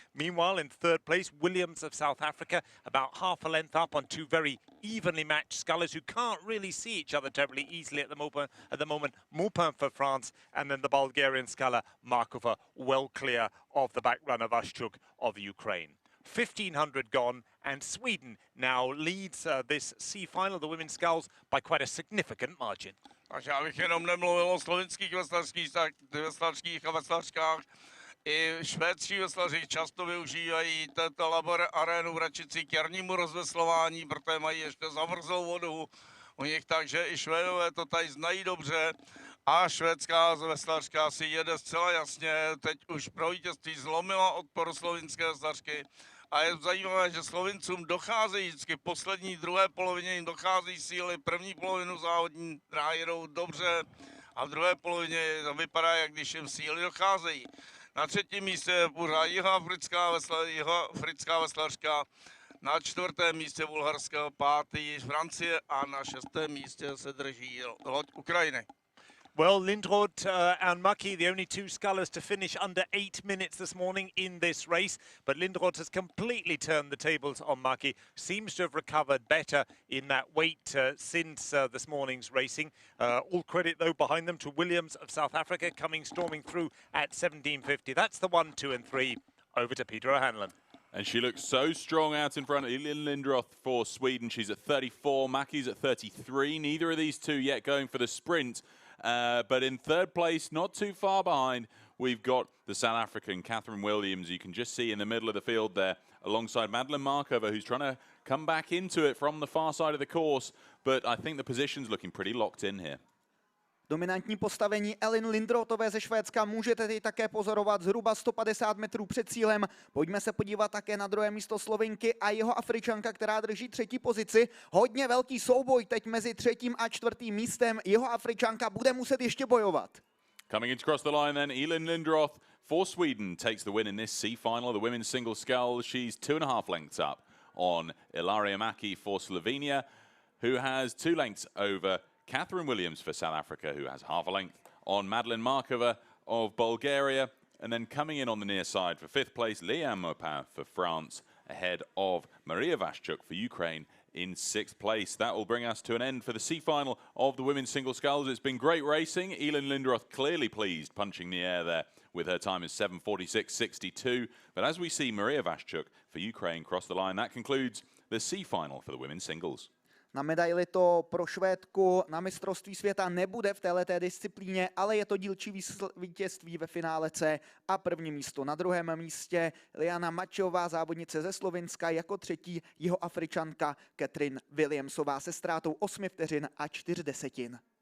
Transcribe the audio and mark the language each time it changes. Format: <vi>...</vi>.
<en>Meanwhile, in 3rd place, Williams of South Africa, about half a length up on 2 very evenly matched scullers who can't really see each other terribly easily at the moment. Maupin for France, and then the Bulgarian sculler Markova well clear of the back runner Vashchuk of Ukraine. 1500 gone, and Sweden now leads this C final, the women's sculls, by quite a significant margin.</en> <cs>Takže já bych jenom nemluvil o slovinských veslařských a veslařkách. I švédští veslaři často využívají této labor arénu v Račici k jarnímu rozveslování, protože mají ještě zamrzlou vodu u nich, takže i Švédové to tady znají dobře. A švédská veslařka si jede zcela jasně, teď už pro vítězství zlomila odpor slovinské veslařky. A je zajímavé, že Slovincům docházejí vždycky v poslední druhé polovině, jim dochází síly, první polovinu závodní dráhy jedou dobře a v druhé polovině vypadá, jak když jim síly docházejí. Na 3. místě je pořád jihoafrická veslařka, na 4. místě Bulharska, 5. Francie a na 6. místě se drží loď Ukrajiny.</cs> <en>Well, Lindroth and Maki, the only 2 scullers to finish under 8 minutes this morning in this race. But Lindroth has completely turned the tables on Maki. Seems to have recovered better in that weight since this morning's racing. All credit, though, behind them to Williams of South Africa coming storming through at 17.50. That's the 1, 2 and 3. Over to Peter O'Hanlon. And she looks so strong out in front of Lindroth for Sweden. She's at 34, Maki's at 33. Neither of these two yet going for the sprint. But in 3rd place, not too far behind, we've got the South African Catherine Williams. You can just see in the middle of the field there, alongside Madeleine Markova, who's trying to come back into it from the far side of the course. But I think the position's looking pretty locked in here.</en> <cs>Dominantní postavení Elin Lindrothové ze Švédska můžete teď také pozorovat zhruba 150 metrů před cílem. Pojďme se podívat také na 2. místo Slovinky a Jihoafričanka, která drží 3. pozici. Hodně velký souboj teď mezi 3. a 4. místem. Jihoafričanka bude muset ještě bojovat.</cs> <en>Coming in to cross the line then, Elin Lindroth for Sweden takes the win in this C final, the women's single sculls. She's 2.5 lengths up on Ilaria Maki for Slovenia, who has 2 lengths over Catherine Williams for South Africa, who has half a length on Madeline Markova of Bulgaria. And then coming in on the near side for 5th place, Liane Maupin for France, ahead of Maria Vaschuk for Ukraine in 6th place. That will bring us to an end for the C final of the women's single sculls. It's been great racing. Elin Lindroth clearly pleased, punching the air there with her time is 7:46.62. But as we see Maria Vaschuk for Ukraine cross the line, that concludes the C final for the women's singles.</en> <cs>Na medaili to pro Švédku na mistrovství světa nebude v této disciplíně, ale je to dílčí vítězství ve finále C a první místo. Na druhém místě Liana Mačová, závodnice ze Slovinska, jako třetí Jihoafričanka Catherine Williamsová se ztrátou 8 vteřin a 4 desetin.</cs>